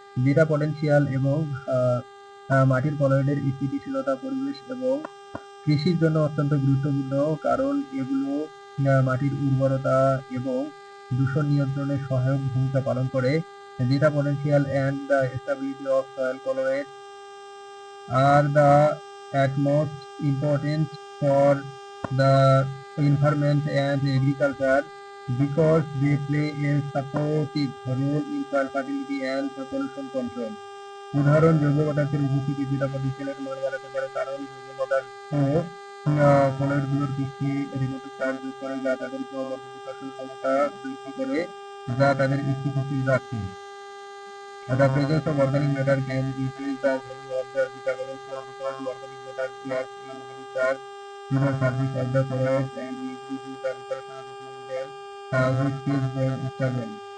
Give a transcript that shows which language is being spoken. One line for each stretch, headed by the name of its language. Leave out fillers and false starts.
Bangla: যেটা পটেনশিয়াল এবং মাটির কলয়েডের স্থিতিশীলতা পরিবেশ এবং কৃষির জন্য অত্যন্ত গুরুত্বপূর্ণ, কারণ এগুলো মাটির উর্বরতা এবং দূষণ নিয়ন্ত্রণে সহায়ক ভূমিকা পালন করে।
English: Zeta potential and the stability of soil colloids are the utmost important for the environment and agriculture because they play a supportive role in soil fertility and pollution control.
Bangla: উদাহরণ, জৈব পদার্থের উপস্থিতি যেটা পটেনশিয়ালের মান বাড়াতে পারে, কারণ জৈব পদার্থ কলয়েডগুলোর পৃষ্ঠে ঋণাত্মক চার্জ যোগ করে, যা তাদের বিকর্ষণ ক্ষমতা বৃদ্ধি করে, যা তাদের স্থিতিশীল রাখে।
English: The presence of organic matter can increase the value of the zeta potential because organic matter adds a negative charge to the surface of the colloids and increases the repulsion between them, which keeps them stable.